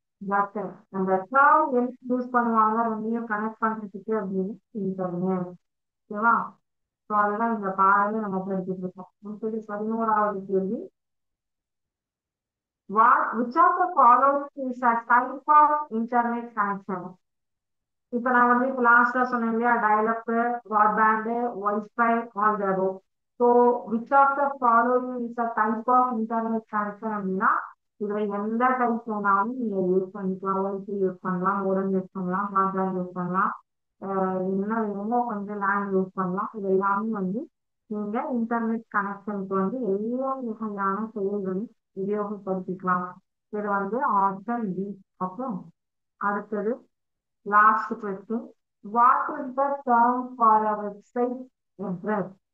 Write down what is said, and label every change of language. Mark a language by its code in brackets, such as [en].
[ta] But அந்த term use பண்ணுவாங்க ரெண்டையும் கனெக்ட் பண்றதுக்கு அப்படின்னு இன்டர்நெட். ஓகேவா, ஸோ அதுதான் இந்த பாடமே நம்ம படிச்சுட்டு இருக்கோம். 11வது கேள்வி, [en] which of the following is a type of internet connection? [ta] இப்ப நான் வந்து இப்ப லாஸ்டா சொன்னேன் இல்லையா, dial-up, broadband, wifi, all the above. So which of the following is a type of internet connection அப்படின்னா இதுல எந்த டைப் வேணாலும் நீங்க யூஸ் பண்ணிக்கலாம். வைஃபை யூஸ் பண்ணலாம், மோடம் யூஸ் பண்ணலாம், பிராட்பேண்ட் யூஸ் பண்ணலாம், என்ன வேணுமோ வந்து லேண்ட் யூஸ் பண்ணலாம். இது எல்லாமே வந்து நீங்க இன்டர்நெட் கனெக்ஷனுக்கு வந்து எல்லா வகையான செயல்களும் உபயோகப்படுத்திக்கலாம். இது வந்து ஆப்ஷன் பி. ஓகே, அடுத்தது [en] last question, what is the term for a website address?